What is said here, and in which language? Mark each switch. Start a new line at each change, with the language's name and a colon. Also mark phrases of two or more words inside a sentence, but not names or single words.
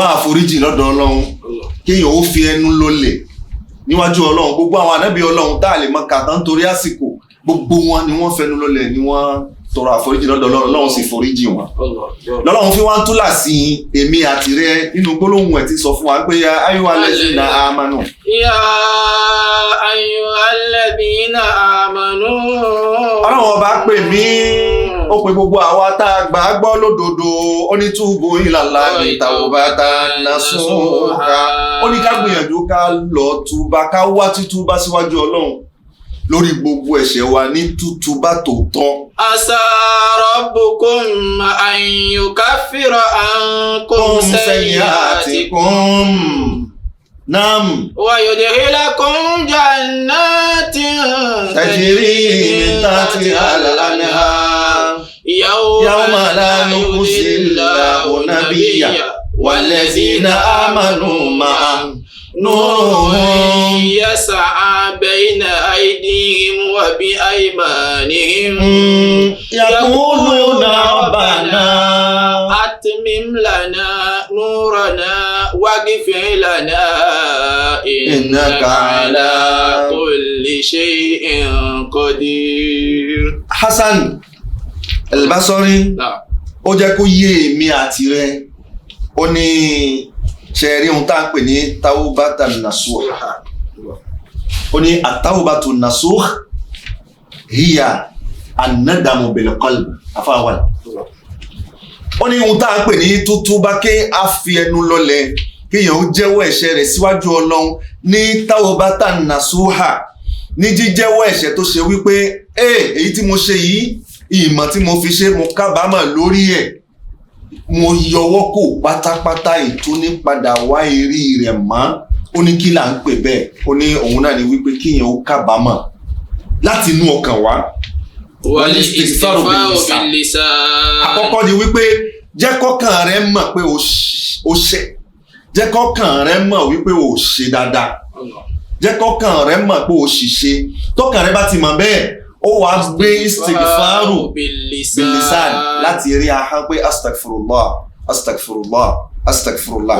Yoruba: àforíjì lọ́dọ̀ ọlọ́run kéèyàn ó fi ẹnu lólè níwájú ọlọ́run gbogbo àwọn ànábì ọlọ́run tá a lè mọ kàtà nítorí àsìkò gbogbo wọn ni wọ́n fẹnu lólè ni wọ́n tọrọ àforíjì lọ́dọ̀ ọlọ́run sì foríjì wọn lọ́lọ́run fi wá ń túlà sí èmi àti rẹ nínú gbólóhùn ẹ̀ tí sọ fún wa pé
Arabic: أيها الذين آمنوا. يا أيها الذين آمنوا.
Yoruba: ọlọ́run ọba pè mí ó pe gbogbo àwa tá a gbà á gbọ́ lódodo ó ní túbú
Arabic: إلى الله توبة نصوحا
Yoruba: ó ní ká gbìyànjú ká lọ túbá ká wá títúbá síwájú ọlọ́run lórí gbogbo ẹ̀ṣẹ̀ wa ní tútúbá tòótọ́.
Arabic: عسى ربكم أن يكفر عنكم سيئاتكم. نعم. ويدخلكم جنات تجري من تحتها الأنهار. يوم لا يخزي الله النبي والذين آمنوا معه. نورهم يسعى بين أيديهم وبأيمانهم يقولون ربنا أتمم لنا نورنا واغفر لنا إنك على كل شيء قدير.
Yoruba: Hasan al-Basri ó jẹ́ kó yé èmi àti rẹ̀ ó ní ṣẹ̀rí ohun tá à ń pè ní
Arabic: توبة نصوح
Yoruba: ó ní
Arabic: التوبة النصوح هي الندم بالقلب
Yoruba: afáwà ó ní ohun tá à ń pè ní tútúbá ké a fi ẹnu lọlẹ̀ kéèyàn ó jẹ́wọ́ ẹ̀ṣẹ̀ rẹ̀ síwájú ọlọ́run ní
Arabic: توبة نصوحا
Yoruba: ní jíjẹ́wọ́ ẹ̀ṣẹ̀ tó ṣe wípé èyí tí mo ṣe yìí ìmọ̀ tí mo fi ṣe mo kábàámọ̀ lórí ẹ̀ mo yọwọ́ kò pátápátá ìtúnípadà wá eré rẹ̀ mọ́ ó ní kí là ń pè bẹ́ẹ̀ ó ní òun náà ni wípé kíyàn ó kábàámọ̀ láti inú ọkàn wá.
Arabic: والاستغفار باللسان.
Yoruba: àkọ́kọ́ ni wípé jẹ́ kọ́kàn rẹ mọ̀ pé o ṣẹ̀ jẹ́ kọ́kàn rẹ mọ̀ wípé o ṣe dáadáa jẹ́ kọ́kàn rẹ mọ̀ pé o ṣìṣe tọ́kàn rẹ bá ti mọ̀ bẹ́ẹ̀ ó wá gbé
Arabic: استغفار باللسان
Yoruba: láti rí ahọ́n pé astagfirullah